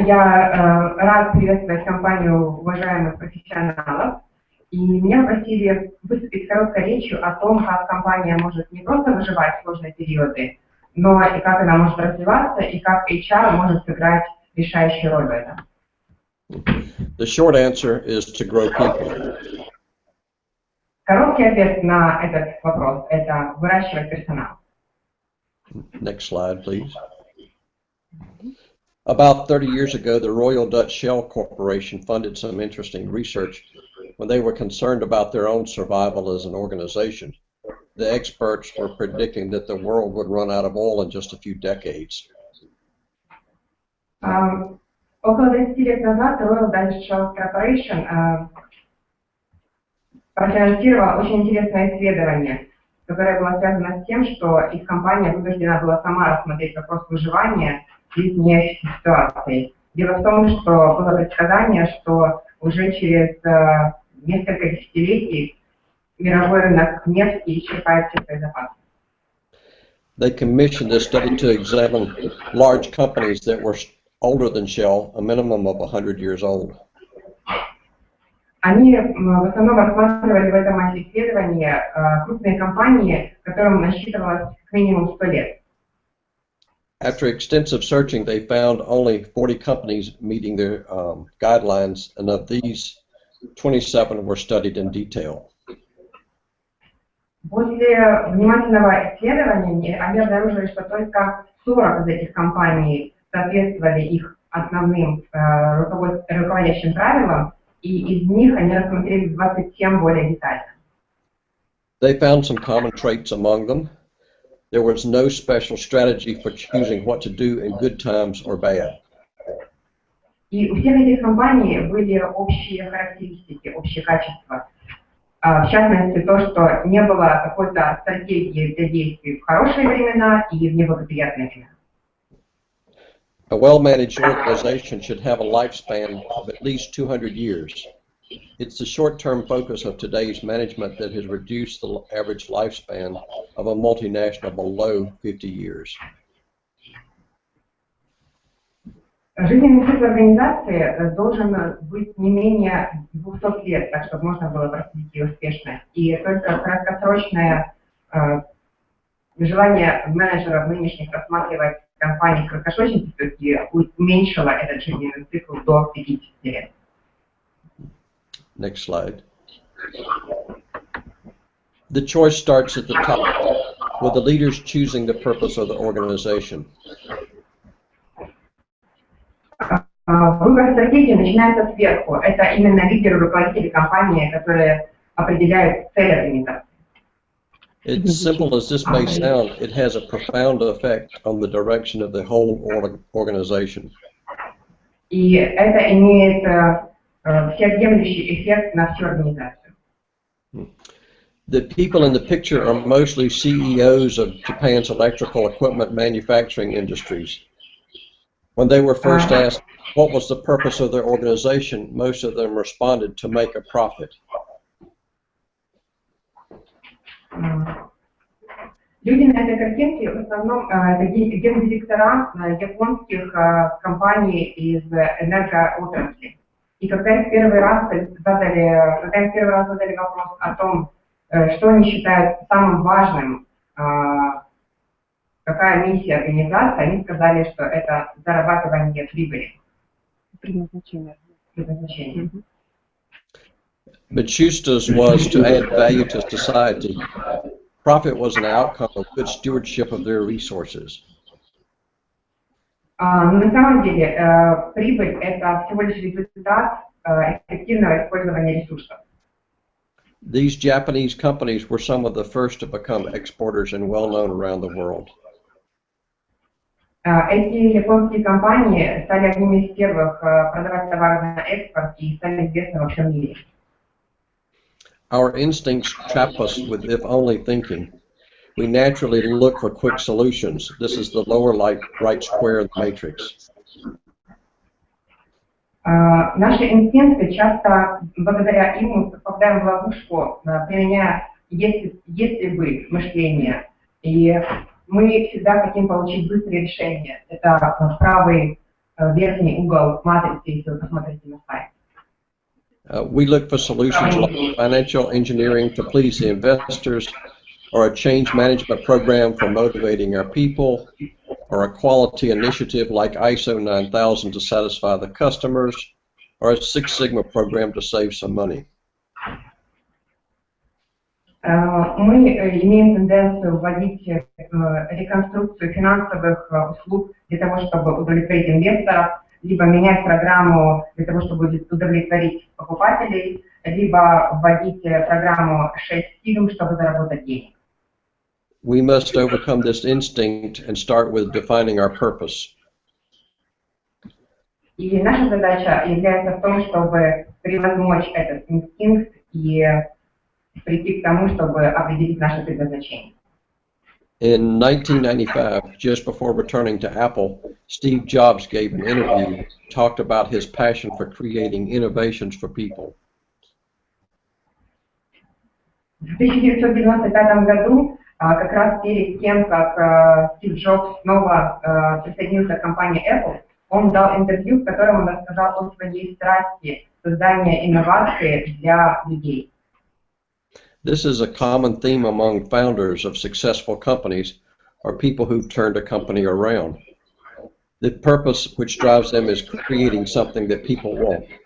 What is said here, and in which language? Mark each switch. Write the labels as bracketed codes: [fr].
[ru] Я рад приветствовать компанию уважаемых профессионалов. И меня просили выступить с короткой речью о том, как компания может не просто выживать в сложные периоды, но и как она может развиваться, и как HR может сыграть решающую роль в этом. [en] The short answer is to grow people. [ru] Короткий ответ на этот вопрос – это выращивать персонал. [en] Next slide, please. About 30 years ago, the Royal Dutch Shell Corporation funded some interesting research when they were concerned about their own survival as an organization. The experts were predicting that the world would run out of oil in just a few decades. [ru] Около 20 лет назад Royal Dutch Shell Corporation профинансировала очень интересное исследование, которое было связано с тем, что их компания вынуждена была сама рассмотреть вопрос выживания в изменяющейся ситуации. Дело в том, что было предсказание, что уже через несколько десятилетий мировой рынок нефти исчерпает все свои запасы. [en] They commissioned this study to examine large companies that were older than Shell, a minimum of 100 years old. [ru] Они в основном рассматривали в этом исследовании крупные компании, которым насчитывалось как минимум 100 лет. [en] After extensive searching, they found only 40 companies meeting their guidelines, and of these, 27 were studied in detail. [ru] После внимательного исследования они обнаружили, что только 40 из этих компаний соответствовали их основным руководящим правилам, и из них они рассмотрели 27 более детально. [en] They found some common traits among them. There was no special strategy for choosing what to do in good times or bad. [ru] И у всех этих компаний были общие характеристики, общие качества. В частности, то, что не было какой-то стратегии для действий в хорошие времена и в неблагоприятные времена. [en] A well-managed organization should have a lifespan of at least 200 years. It's the short-term focus of today's management that has reduced the average lifespan of a multinational below 50 years. [ru] Жизненный цикл организации должен быть не менее 200 лет, так чтобы можно было проследить ее успешность. И только краткосрочное желание менеджеров нынешних рассматривать компании в краткосрочной перспективе уменьшило этот жизненный цикл до 50 лет. Next slide. [en] The choice starts at the top, with the leaders choosing the purpose of the organization. [ru] Выбор стратегии начинается сверху. Это именно лидеры, руководители компании, которые определяют цель организации. [en] As simple as this may sound, it has a profound effect on the direction of the whole organization. [ru] И это имеет всеобъемлющий эффект на всю организацию. [en] The people in the picture are mostly CEOs of Japan's electrical equipment manufacturing industries. When they were first asked what was the purpose of their organization, most of them responded to make a profit. [ru] Люди на этой картинке в основном это гендиректора японских компаний из энергоотрасли. И когда им первый раз задали вопрос о том, что они считают самым важным, какая миссия организации, они сказали, что это зарабатывание прибыли. Предназначение. [en] But Schuster's was to add value to society. Profit was an outcome of good stewardship of their resources. [ru] На самом деле, прибыль – это всего лишь результат эффективного использования ресурсов. [en] These Japanese companies were some of the first to become exporters and well known around the world. [ru] Эти японские компании стали одними из первых продавать товары на экспорт и стали известны во всем мире. [en] Our instincts trap us with if-only thinking. We naturally look for quick solutions. This is the lower right square of the matrix. [ru] Наши инстинкты часто, благодаря им, мы попадаем в ловушку, применяя если бы мышление. И мы всегда хотим получить быстрое решение. Это правый верхний угол матрицы, если вы посмотрите на сайт. [en] We look for solutions like financial engineering to please the investors, or a change management program for motivating our people, or a quality initiative like ISO 9000 to satisfy the customers, or a Six Sigma program to save some money. [ru] Мы имеем тенденцию вводить реконструкцию финансовых услуг для того, чтобы удовлетворить инвесторов, либо менять программу для того, чтобы удовлетворить покупателей, либо вводить программу 6 Sigma, чтобы заработать денег. [en] We must overcome this instinct and start with defining our purpose. [ru] И наша задача является в том, чтобы превозмочь этот инстинкт и прийти к тому, чтобы определить наше предназначение. [en] In 1995, just before returning to Apple, Steve Jobs gave an interview, talked about his passion for creating innovations for people. [ru] В 1995 году, как раз перед тем, как Стив Джобс снова присоединился к компании Apple, он дал интервью, в котором он рассказал о своей страсти создания инноваций для людей. [en] This is a common theme among founders of successful companies or people who've turned a company around. The purpose which drives them is creating something that people want.